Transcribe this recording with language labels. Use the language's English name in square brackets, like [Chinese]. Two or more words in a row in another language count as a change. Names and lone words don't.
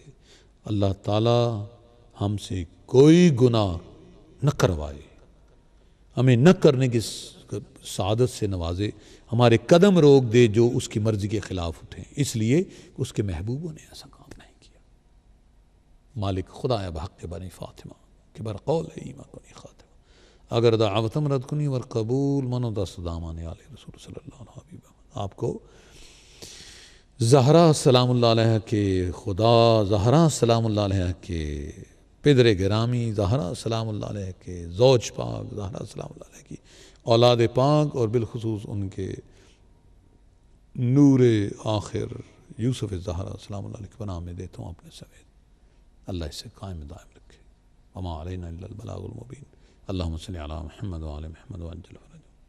[Urdu] اللہ تعالیٰ ہم سے کوئی گناہ نہ کروائے، ہمیں نہ کرنے کی سعادت سے نوازے، ہمارے قدم روک دے جو اس کی مرضی کے خلاف اٹھیں، اس لیے کہ اس کے محبوبوں نے ایسا کام نہیں کیا۔ [Persian] مالک خدایا بحق بنی فاطمہ کہ بر قول ایمہ کنی خاتمہ، اگر دعوتم رد کنی ور قبول منو دست دامان علیہ رسول [Arabic] صلی اللہ علیہ وسلم۔ [Urdu] آپ کو زہرا [Arabic] سلام اللہ علیہ [Urdu] کے خدا، زہرا [Arabic] سلام اللہ علیہ [Urdu] کے پدر گرامی، زہرا [Arabic] سلام اللہ علیہ [Urdu] کے زوج پاک، زہرا [Arabic] سلام اللہ علیہ [Urdu] کی اولاد پاک، اور بالخصوص ان کے نور آخر یوسف زہرا [Arabic] سلام اللہ علیہ [Urdu] کے پناہ میں دیتا ہوں اپنے سمیت۔ اللہ اس سے قائم دائم رکھے۔ [Arabic] وما علینا الا البلاغ المبین۔ اللہم صلی علی محمد وعلی محمد وعجل فرج